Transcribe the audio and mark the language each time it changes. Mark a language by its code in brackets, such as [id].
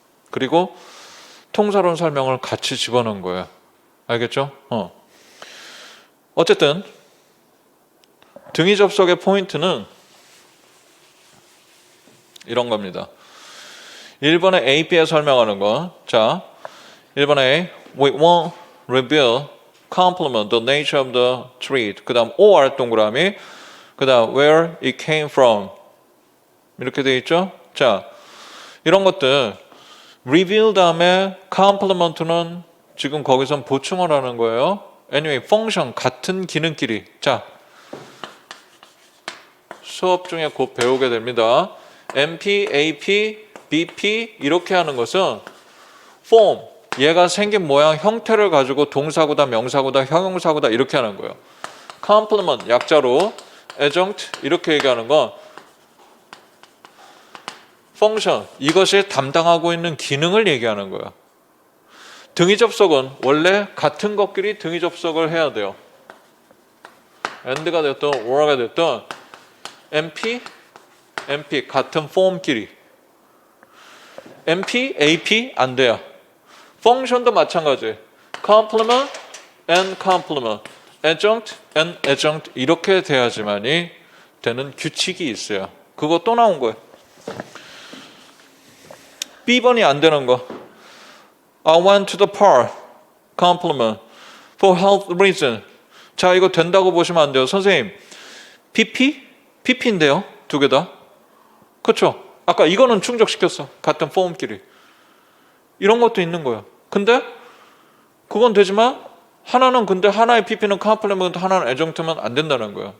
[ko] 그리고 통사론 설명을 같이 집어넣은 거예요. 알겠죠? 어쨌든 등위 접속의 포인트는 이런 겁니다. 1번에 A, B에 설명하는 거. [en] 자, 1번에 we won't reveal, complement the nature of the treat. [ko] 그 다음 or 동그라미. 그 다음 where it came from. 이렇게 돼 있죠? 자, 이런 것들 reveal 다음에 complement는 지금 거기선 보충을 하는 거예요. anyway, function 같은 기능끼리. 자, 수업 중에 곧 배우게 됩니다. MP, AP, BP 이렇게 하는 것은 form, 얘가 생긴 모양, 형태를 가지고 동사구다, 명사구다, 형용사구다 이렇게 하는 거예요. complement, 약자로 adjunct 이렇게 얘기하는 건 function, 이것이 담당하고 있는 기능을 얘기하는 거예요. 등위 접속은 원래 같은 것끼리 등위 접속을 해야 돼요. and가 됐든 or가 됐든 MP 같은 폼끼리. MP, AP 안 돼요. function도 마찬가지. complement and complement, adjunct and adjunct 이렇게 돼야지만이 되는 규칙이 있어요. 그거 또 나온 거예요. B번이 안 되는 거. [en] I went to the park, complement, for health reason. [ko] 자, 이거 된다고 보시면 안 돼요. 선생님, PP인데요. 두 개 다. 그렇죠? 아까 이거는 충족시켰어. 같은 폼끼리. 이런 것도 있는 거예요. 근데 그건 되지만 하나는 근데 하나의 PP는 컴플리먼트, 하나는 애정트면 안 된다는 거예요.